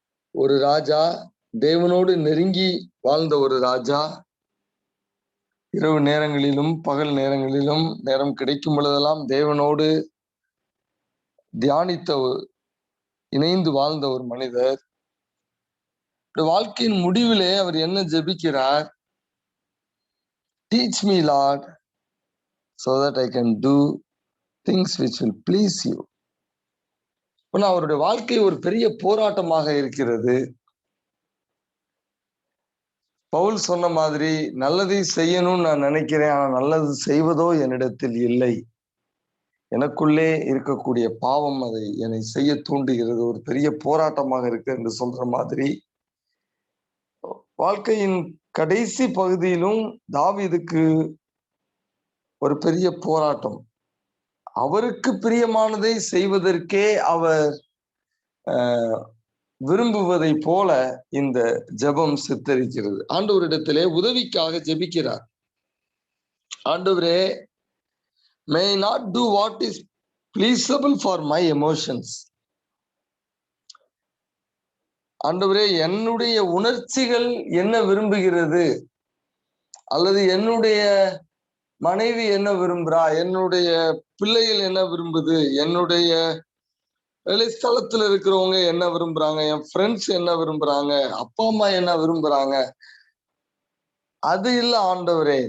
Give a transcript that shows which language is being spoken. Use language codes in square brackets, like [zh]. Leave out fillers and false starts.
[ta] ஒரு ராஜா, தேவனோடு நெருங்கி வாழ்ந்த ஒரு ராஜா, இரவு நேரங்களிலும் பகல் நேரங்களிலும் நேரம் கிடைக்கும் பொழுதெல்லாம் தேவனோடு தியானித்த இணைந்து வாழ்ந்த ஒரு மனிதர். வாழ்க்கையின் முடிவிலே அவர் என்ன ஜெபிக்கிறார்? [en] Teach me, Lord, so that I can do things which will please you. [ta] அவருடைய வாழ்க்கை ஒரு பெரிய போராட்டமாக இருக்கிறது. பவுல் சொன்ன மாதிரி, நல்லதை செய்யணும்னு நான் நினைக்கிறேன், ஆனா நல்லது செய்வதோ என்னிடத்தில் இல்லை. எனக்குள்ளே இருக்கக்கூடிய பாவம் அதை என்னை செய்ய தூண்டுகிறது. ஒரு பெரிய போராட்டமாக இருக்கு என்று சொல்ற மாதிரி, வாழ்க்கையின் கடைசி பகுதியிலும் தாவீதுக்கு ஒரு பெரிய போராட்டம். அவருக்கு பிரியமானதை செய்வதற்கே அவர் விரும்புவதை போல இந்த ஜெபம் சித்தரிக்கிறது. ஆண்டவரிடத்திலே உதவிக்காக ஜெபிக்கிறார். ஆண்டவரே, [en] may not do what is pleasable for my emotions. [ta] ஆண்டவரே, என்னுடைய உணர்ச்சிகள் என்ன விரும்புகிறது, அல்லது என்னுடைய மனைவி என்ன விரும்புறா, என்னுடைய பிள்ளைகள் என்ன விரும்புது, என்னுடைய வேலை ஸ்தலத்துல இருக்கிறவங்க என்ன விரும்புறாங்க, என் ஃப்ரெண்ட்ஸ் என்ன விரும்புறாங்க, அப்பா அம்மா என்ன விரும்புறாங்க, அது இல்ல ஆண்டவரே.